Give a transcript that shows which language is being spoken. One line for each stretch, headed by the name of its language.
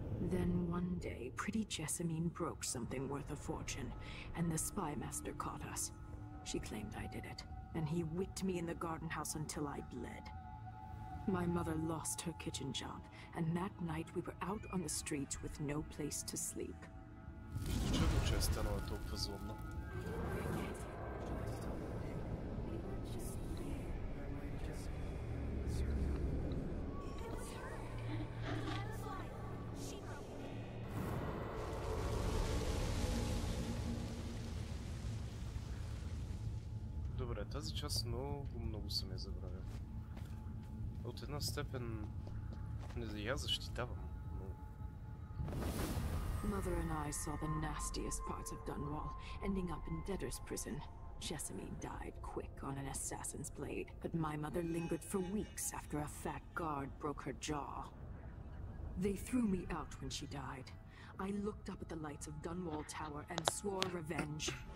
English: Then one day, pretty Jessamine broke something worth a fortune, and the spy master caught us. She claimed I did it, and he whipped me in the garden house until I bled. My mother lost her kitchen job, and that night we were out on the streets with no place to sleep.
Bulgarian: Чудо, че е станала толкова злобна. Добре, тази част много съм я забравил. От една степен не я защитавам, но...
English: Mother and I saw the nastiest parts of Dunwall, ending up in debtor's prison. Jessamine died quick on an assassin's blade, but my mother lingered for weeks after a fat guard broke her jaw. They threw me out when she died. I looked up at the lights of Dunwall Tower and swore revenge.